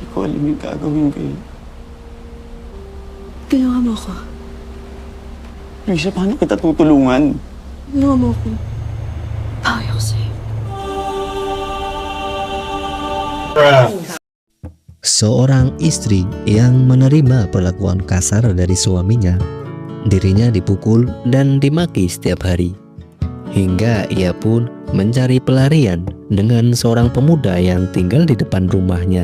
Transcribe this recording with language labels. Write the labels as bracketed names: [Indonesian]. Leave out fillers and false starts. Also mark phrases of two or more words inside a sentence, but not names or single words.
[Filipino] ko alam yung gagawin ko eh. Ginawa mo ko. Luisa, paano kita tutulungan? Ginawa mo ko. Bawi ako sa'yo. [Indonesian] Seorang istri yang menerima perlakuan kasar dari suaminya, dirinya dipukul dan dimaki setiap hari. Hingga ia pun mencari pelarian dengan seorang pemuda yang tinggal di depan rumahnya.